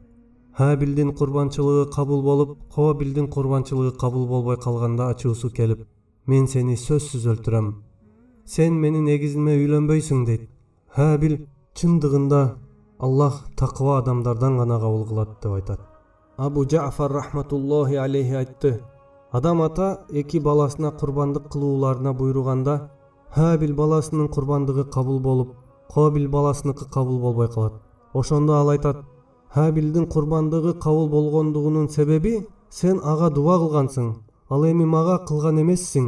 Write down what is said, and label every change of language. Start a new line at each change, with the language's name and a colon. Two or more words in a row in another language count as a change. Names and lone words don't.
Kyrgyz: Хабилдин курбанчылыгы кабыл болуп, Кобилдин курбанчылыгы кабыл болбой калганда ачуусу келип: "Мен сени сөзсүз өлтүрөм. Сен менин эгизиме үйлөнбөйсүң" дейт. Хабил: "Чындыгында Аллах такыба адамдардан гана кабыл кылат" деп айтат. Абу Джафар
Arabic: رحمة الله عليه
Kyrgyz: айтты: Адам ата эки баласына курбандык кылууларына буйруганда, Хабил баласынын курбандыгы кабыл болуп, Кобил баласыныкы кабыл болбой калат. Ошондо ал айтат: Хабилдин курбандыгы кабыл болгондугунун себеби сен ага дуба кылгансың, ал эми мага кылган эмессиң.